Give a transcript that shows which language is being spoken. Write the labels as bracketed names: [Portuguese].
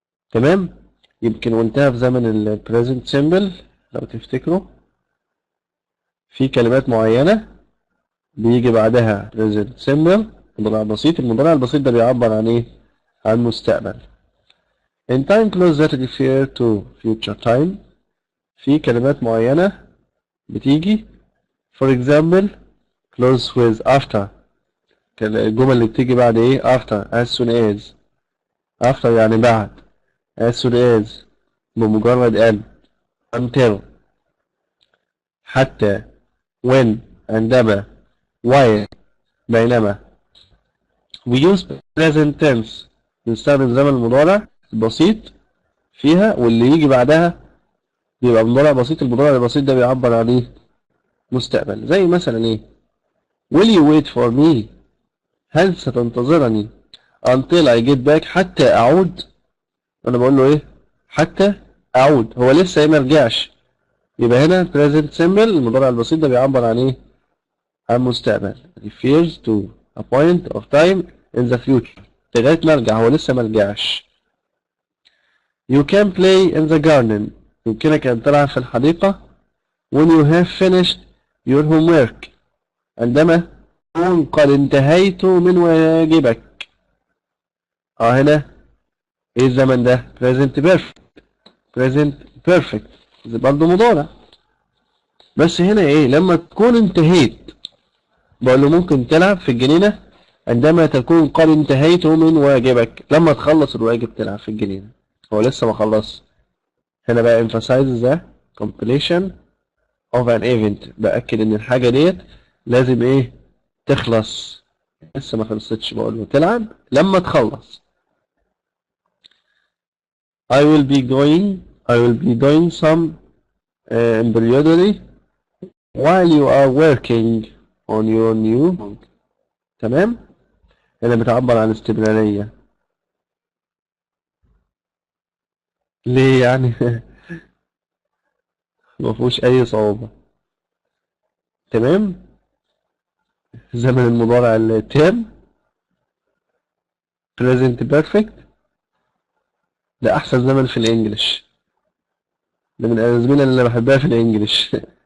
[Arabic] تمام؟ يمكن قلتها في زمن ال present simple لو تفتكروا، في كلمات معينة بيجي بعدها present simple مضارع بسيط. المضارع البسيط ده بيعبر عن ايه؟ عن مستقبل. [English] in time clause that refer to future time، [Arabic] في كلمات معينة بتيجي [English] for example clause with after، [Arabic] الجمل اللي بتيجي بعد ايه؟ [English] after as soon as، after يعني بعد، as soon as بمجرد أن، until حتى، when عندما، while بينما. we use present tense [Arabic] بنستخدم زمن المضارع البسيط فيها، واللي يجي بعدها بيبقى مضارع بسيط. المضارع البسيط ده بيعبر عن ايه؟ مستقبل. زي مثلا ايه؟ [English] will you wait for me، [Arabic] هل ستنتظرني [English] until I get back، [Arabic] حتى أعود. أنا بقول له إيه؟ حتى أعود، هو لسه إيه؟ مرجعش. يبقى هنا present simple المضارع البسيط ده بيعبر عن إيه؟ عن مستقبل. [English] refers to a point of time in the future، [Arabic] لغاية ما أرجع، هو لسه مرجعش. [English] you can play in the garden، [Arabic] يمكنك أن تلعب في الحديقة. [English] when you have finished your homework، [Arabic] عندما تكون قد انتهيت من واجبك. هنا ايه الزمن ده؟ present perfect. present perfect برضه مضارع، بس هنا ايه؟ لما تكون انتهيت، بقول له ممكن تلعب في الجنينة عندما تكون قد انتهيت من واجبك. لما تخلص الواجب تلعب في الجنينة، هو لسه ما خلص. هنا بقى [English] emphasize the completion of an event، [Arabic] بأكد ان الحاجة ديت لازم ايه؟ تخلص، لسه ما خلصتش. بقول له تلعب لما تخلص. [English] I will be doing some embroidery while you are working on your new book. [Arabic] تمام؟ هنا بتعبر عن استمرارية. ليه يعني؟ ما فيهوش أي صعوبة. تمام؟ زمن المضارع التام present perfect ده أحسن زمن في الإنجليش، ده من الأزمنة اللي أنا بحبها في الإنجليش.